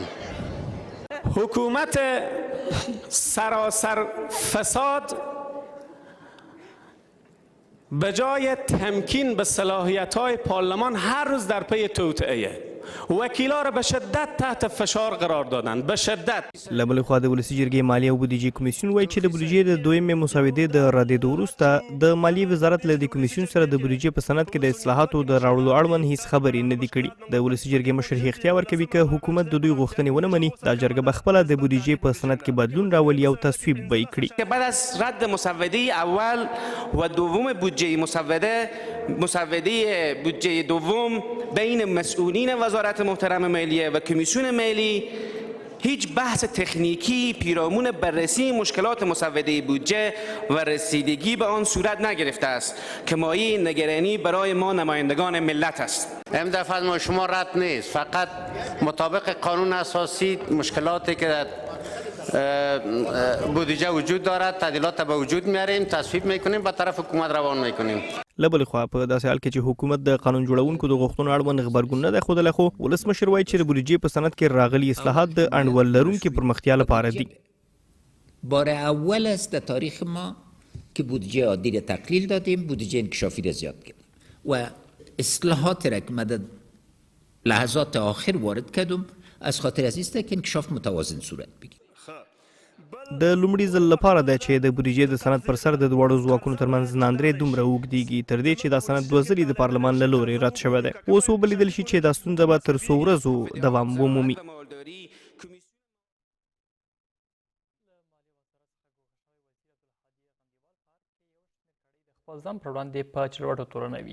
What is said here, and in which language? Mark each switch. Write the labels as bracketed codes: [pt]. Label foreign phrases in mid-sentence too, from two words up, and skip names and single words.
[fa] حکومت سراسر فساد به جای تمکین به صلاحیت‌های پارلمان هر روز در پی توطئه وکیلا را به شدت تحت فشار قرار دادند، به شدت. [ps] له بلې خوا د ولسي جرګې مالیې او بودیجې کمیسیون وایي چې د بودیجې د دویمې مسودې د ردېدو وروسته د مالیې وزارت له دې کمیسیون سره د بودیجې په سند کې د اصلاحاتو د راوړلو اړوند هیڅ خبرې نه دي کړي. د ولسي جرګې مشر اختیار ورکوي که حکومت د دوی غوښتنې ونه مني دا جرګه به خپله د بودیجې په سند کې بدلون راولي او تصویب به یې کړي. [fa] بعد از رد مسوده اول و دوم بودجه مسوده بودجه دوم بین مسئولین وزارت محترم مالیه و کمیسیون ملی هیچ بحث تکنیکی پیرامون بررسی مشکلات مسوده بودجه و رسیدگی به آن صورت نگرفته است که مایه نگرانی برای ما نمایندگان ملت است. این دفعه از ما شما رد نیست، فقط مطابق قانون اساسی مشکلاتی که در بودجه وجود دارد تعدیلات به وجود میاریم، تصویب میکنیم، به طرف حکومت روان میکنیم. [ps] له بلې خوا په داسې حال کې چې حکومت د قانون جوړونکو د غوښتنو اړوند غبرګون نه دی ښودلی، خو ولسمشر وایي چې د بودیجې په سند کې راغلي اصلاحات د انډول لرونکي پرمختیا لپاره دي. [fa] بار اول است در تاریخ ما که بودجه عادی را تقلیل دادیم، بودجه انکشافی را زیاد کردیم و اصلاحات را که مدد لحظات آخر وارد کردم از خاطر از است که انکشاف متوازن صورت بگیرد. [ps] د لومړي ځل لپاره ده چې د بودیجې د سند پر سر د دواړو ځواکونو ترمنځ ناندرې دومره اوږدېږي تر دې چې دا سند 2 ځلې د پارلمان له لورې رد شوی دی. اوس وبلیدل شي چې دا ستونزه به تر څو ورځو دوام ومومي. خپل ځان پر وړاندې په چلوټو تورنوي.